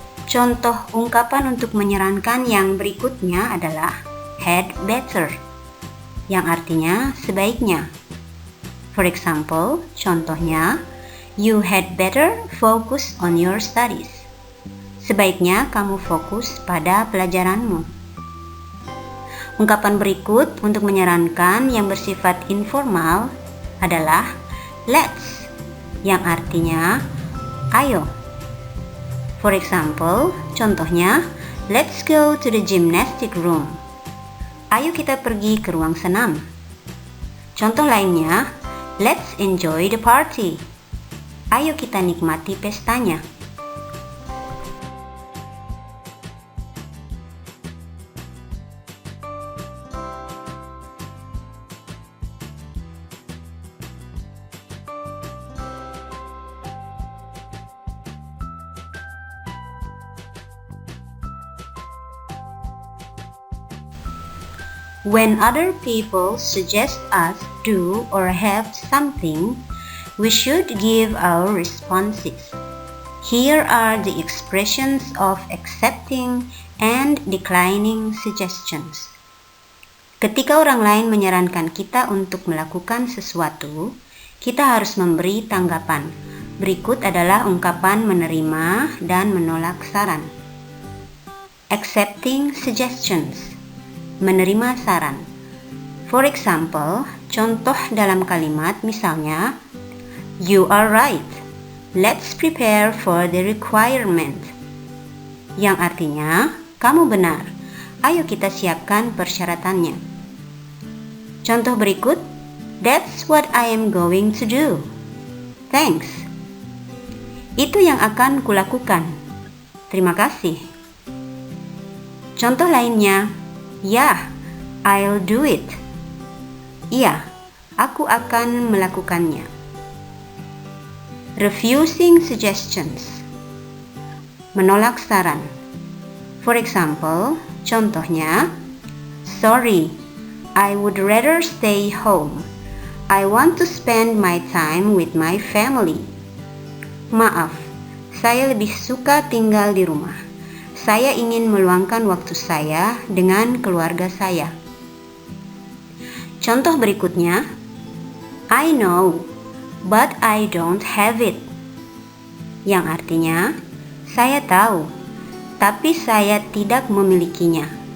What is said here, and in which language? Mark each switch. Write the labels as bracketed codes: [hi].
[id] Contoh ungkapan untuk menyarankan yang berikutnya adalah [en] had better, [id] yang artinya sebaiknya. [en] For example, [id] contohnya, [en] you had better focus on your studies. [id] Sebaiknya kamu fokus pada pelajaranmu. Ungkapan berikut untuk menyarankan yang bersifat informal adalah [en] let's, [id] yang artinya ayo. [en] For example, [id] contohnya, [en] let's go to the gymnastic room. [id] Ayo kita pergi ke ruang senam. Contoh lainnya, [en] let's enjoy the party. [id] Ayo kita nikmati pestanya. [en] When other people suggest us do or have something, we should give our responses. Here are the expressions of accepting and declining suggestions. [id] Ketika orang lain menyarankan kita untuk melakukan sesuatu, kita harus memberi tanggapan. Berikut adalah ungkapan menerima dan menolak saran. [en] Accepting suggestions, [id] menerima saran. [en] For example, [id] contoh dalam kalimat misalnya, [en] you are right, let's prepare for the requirement. [id] Yang artinya, kamu benar, ayo kita siapkan persyaratannya. Contoh berikut, [en] that's what I am going to do. Thanks. [id] Itu yang akan kulakukan. Terima kasih. Contoh lainnya, [en] yeah, I'll do it. [id] Iya, aku akan melakukannya. [en] Refusing suggestions, [id] menolak saran. [en] For example, [id] contohnya, [en] sorry, I would rather stay home. I want to spend my time with my family. [id] Maaf, saya lebih suka tinggal di rumah. Saya ingin meluangkan waktu saya dengan keluarga saya. Contoh berikutnya, [en] I know, but I don't have it. [id] Yang artinya, saya tahu, tapi saya tidak memilikinya.